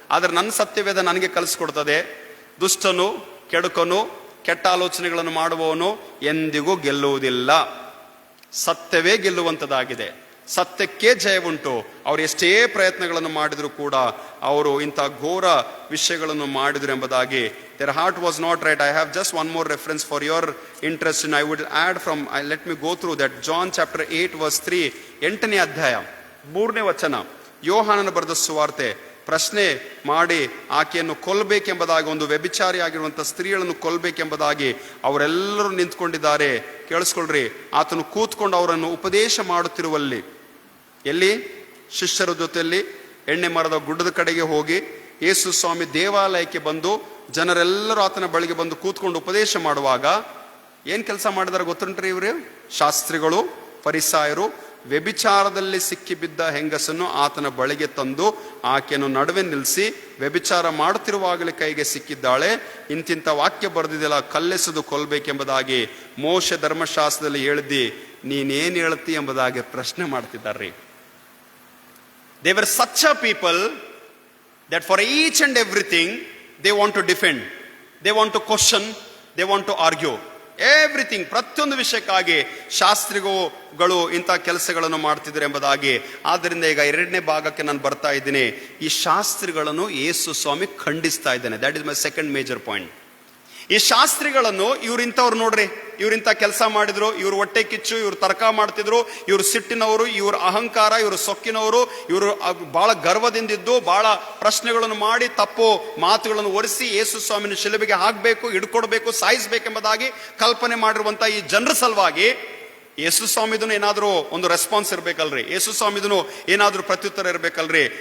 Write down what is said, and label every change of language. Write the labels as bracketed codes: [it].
[kn] ಆದ್ರೆ ನನ್ನ ಸತ್ಯವೇದ ನನಗೆ ಕಲಿಸ್ಕೊಡ್ತದೆ, ದುಷ್ಟನು, ಕೆಡುಕನು, ಕೆಟ್ಟ ಆಲೋಚನೆಗಳನ್ನು ಮಾಡುವವನು ಎಂದಿಗೂ ಗೆಲ್ಲುವುದಿಲ್ಲ. ಸತ್ಯವೇ ಗೆಲ್ಲುವಂಥದ್ದಾಗಿದೆ. ಸತ್ಯಕ್ಕೆ ಜಯವುಂಟು. ಅವರು ಎಷ್ಟೇ ಪ್ರಯತ್ನಗಳನ್ನು ಮಾಡಿದ್ರು ಕೂಡ ಅವರು ಇಂಥ ಘೋರ ವಿಷಯಗಳನ್ನು ಮಾಡಿದ್ರು ಎಂಬುದಾಗಿ. [en] their heart was not right. I have just one more reference for your interest, and I would add from, let me go through that. John chapter 8 verse 3, [kn] 8ನೇ ಅಧ್ಯಾಯ 3ನೇ ವಚನ, ಯೋಹಾನನ ಬರೆದ ಸುವಾರ್ತೆ. ಪ್ರಶ್ನೆ ಮಾಡಿ ಆಕೆಯನ್ನು ಕೊಲ್ಲಬೇಕೆಂಬುದಾಗಿ, ಒಂದು ವ್ಯಭಿಚಾರಿಯಾಗಿರುವಂಥ ಸ್ತ್ರೀಗಳನ್ನು ಕೊಲ್ಲಬೇಕೆಂಬುದಾಗಿ ಅವರೆಲ್ಲರೂ ನಿಂತ್ಕೊಂಡಿದ್ದಾರೆ. ಕೇಳಿಸ್ಕೊಳ್ರಿ, ಆತನು ಕೂತ್ಕೊಂಡು ಅವರನ್ನು ಉಪದೇಶ ಮಾಡುತ್ತಿರುವಲ್ಲಿ, ಎಲ್ಲಿ? ಶಿಷ್ಯರ ಜೊತೆಯಲ್ಲಿ ಎಣ್ಣೆ ಮರದ ಗುಡ್ಡದ ಕಡೆಗೆ ಹೋಗಿ ಯೇಸು ಸ್ವಾಮಿ ದೇವಾಲಯಕ್ಕೆ ಬಂದು ಜನರೆಲ್ಲರೂ ಆತನ ಬಳಿಗೆ ಬಂದು ಕೂತ್ಕೊಂಡು ಉಪದೇಶ ಮಾಡುವಾಗ ಏನ್ ಕೆಲಸ ಮಾಡಿದಾರೆ ಗೊತ್ತುಂಟ್ರಿ ಇವರು? ಶಾಸ್ತ್ರಿಗಳು, ಫರಿಸಾಯರು ವ್ಯಭಿಚಾರದಲ್ಲಿ ಸಿಕ್ಕಿಬಿದ್ದ ಹೆಂಗಸನ್ನು ಆತನ ಬಳಿಗೆ ತಂದು ಆಕೆಯನ್ನು ನಡುವೆ ನಿಲ್ಲಿಸಿ, ವ್ಯಭಿಚಾರ ಮಾಡುತ್ತಿರುವಾಗಲೇ ಕೈಗೆ ಸಿಕ್ಕಿದ್ದಾಳೆ, ಇಂತಿಂಥ ವಾಕ್ಯ ಬರೆದಿದೆಯಲ್ಲ, ಕಲ್ಲೆಸೆದು ಕೊಲ್ಬೇಕೆಂಬುದಾಗಿ ಮೋಶೆ ಧರ್ಮಶಾಸ್ತ್ರದಲ್ಲಿ ಹೇಳಿದ್ದಿ, ನೀನೇನ್ ಹೇಳ್ತಿ ಎಂಬುದಾಗಿ ಪ್ರಶ್ನೆ ಮಾಡ್ತಿದ್ದಾರ್ರಿ. [en] They were such a people that for each and everything they want to defend, they want to question, they want to argue. [kn] Everything, ಪ್ರತಿಯೊಂದು ವಿಷಯಕ್ಕಾಗಿ ಶಾಸ್ತ್ರಿಗಳು ಇಂಥ ಕೆಲಸಗಳನ್ನು ಮಾಡ್ತಿದ್ರು ಎಂಬುದಾಗಿ. ಆದ್ದರಿಂದ ಈಗ 2ನೇ ಭಾಗಕ್ಕೆ ನಾನು ಬರ್ತಾ ಇದ್ದೀನಿ. ಈ ಶಾಸ್ತ್ರಿಗಳನ್ನು ಯೇಸು ಸ್ವಾಮಿ ಖಂಡಿಸ್ತಾ ಇದ್ದಾನೆ. [en] That is my second major point. [kn] ಈ ಶಾಸ್ತ್ರಿಗಳನ್ನು, ಇವ್ರಿಂಥವ್ರು ನೋಡ್ರಿ, ಇವ್ರಿಂಥ ಕೆಲಸ ಮಾಡಿದ್ರು, ಇವ್ರು ಹೊಟ್ಟೆ ಕಿಚ್ಚು, ಇವ್ರು ತರ್ಕ ಮಾಡ್ತಿದ್ರು, ಇವ್ರು ಸಿಟ್ಟಿನವರು, ಇವ್ರ ಅಹಂಕಾರ, ಇವರು ಸೊಕ್ಕಿನವರು, ಇವರು ಬಹಳ ಗರ್ವದಿಂದಿದ್ದು ಬಹಳ ಪ್ರಶ್ನೆಗಳನ್ನು ಮಾಡಿ ತಪ್ಪು ಮಾತುಗಳನ್ನು ಒರೆಸಿ ಯೇಸು ಸ್ವಾಮಿನ ಶಿಲುಬೆಗೆ ಹಾಕಬೇಕು, ಹಿಡ್ಕೊಡ್ಬೇಕು, ಸಾಯಿಸ್ಬೇಕೆಂಬುದಾಗಿ ಕಲ್ಪನೆ ಮಾಡಿರುವಂತ ಈ ಜನರ ಸಲುವಾಗಿ ಯೇಸು ಸ್ವಾಮಿದನು ಏನಾದರೂ ಒಂದು ರೆಸ್ಪಾನ್ಸ್ ಇರ್ಬೇಕಲ್ರಿ, ಯೇಸು ಸ್ವಾಮಿದನು ಏನಾದರೂ ಪ್ರತ್ಯುತ್ತರ ಇರ್ಬೇಕಲ್ರಿ.